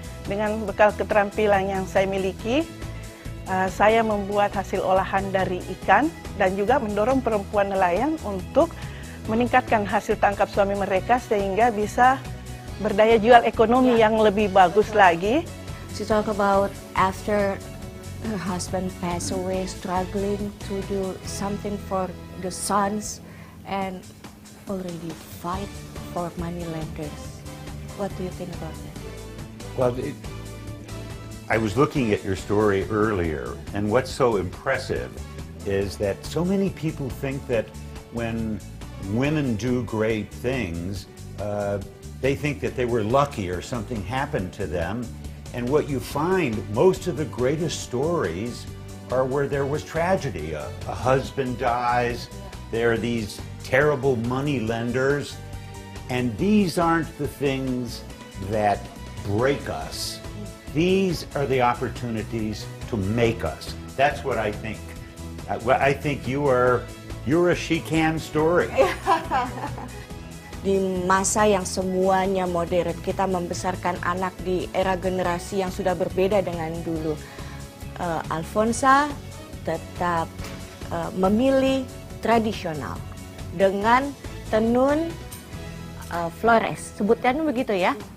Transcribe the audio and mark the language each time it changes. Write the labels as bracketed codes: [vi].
[id] Dengan bekal keterampilan yang saya miliki, saya membuat hasil olahan dari ikan dan juga mendorong perempuan nelayan untuk meningkatkan hasil tangkap suami mereka sehingga bisa berdaya jual ekonomi yang lebih bagus lagi. [en] She talk about after her husband passed away, struggling to do something for the sons and already fight for money lenders. What do you think about that? Well, I was looking at your story earlier, and what's so impressive is that so many people think that when women do great things, they think that they were lucky or something happened to them. And what you find, most of the greatest stories are where there was tragedy. A husband dies, there are these terrible money lenders, and these aren't the things that break us. These are the opportunities to make us. That's what I think. I think you're a she can story. [id] Di masa yang semuanya modern, kita membesarkan anak di era generasi yang sudah berbeda dengan dulu. Alfonsa tetap memilih tradisional dengan tenun Flores. Sebutkan begitu ya.